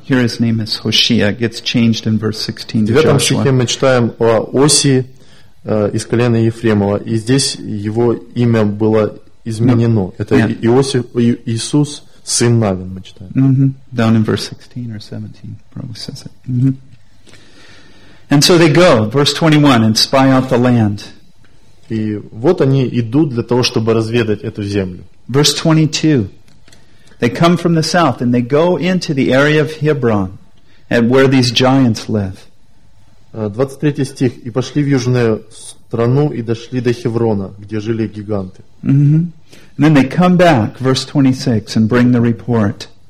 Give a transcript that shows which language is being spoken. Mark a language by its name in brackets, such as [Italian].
[English] Here his name is Hoshea. It gets changed in verse 16 to Joshua. [Russian] В девятом стихе мы читаем о Оси из колена Ефремова. И здесь его имя было изменено. Это Иосиф, Иисус, сын Навин, мы читаем. [English] Mm-hmm. Down in verse 16 or 17, probably says it. Mm-hmm. And so they go, verse 21, and spy out the land. [Russian] И вот они идут для того, чтобы разведать эту землю. [English] Verse 22. They come from the south and they go into the area of Hebron, and where these giants live. [Russian] 23 стих. И пошли в южную страну и дошли до Хеврона, где жили гиганты. Mm-hmm. [English] And then they come back, verse 26, and bring the report.